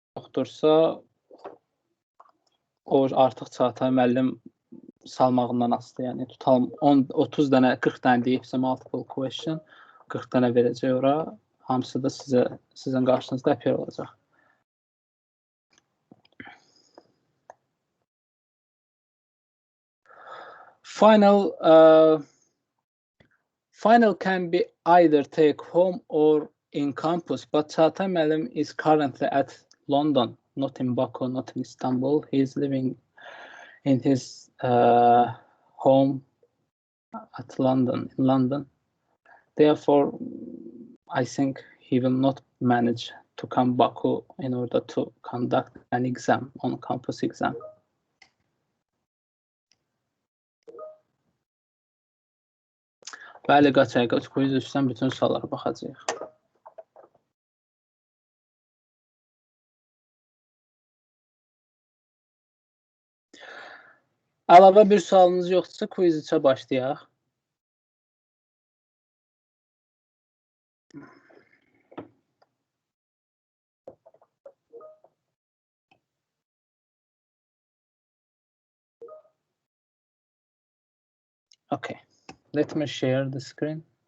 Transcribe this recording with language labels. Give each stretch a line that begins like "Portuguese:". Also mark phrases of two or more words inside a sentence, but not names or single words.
Azerbaijani: yoxdursa, o artıq Çağatay müəllim salmağından asılı. Yəni tutalım 30 dənə, 40 dənə deyibsə
English: multiple question,
Azerbaijani: 40 dənə verəcək ora. Hamısı da sizin qarşınızda appear olacaq.
English: Final can be either take home or in campus, but
Azerbaijani: Çağatay müəllim
English: is currently at London, not in Baku, not in Istanbul. He is living in his home at London, in London. Therefore, I think he will not manage to come Baku in order to conduct an exam, on-campus exam.
Azerbaijani: Bəli, qaç quiz üstdən bütün suallara baxacağıq. Əlavə bir sualınız yoxdursa, quiz 3-ə başlayaq.
English: Okay, let me share the screen.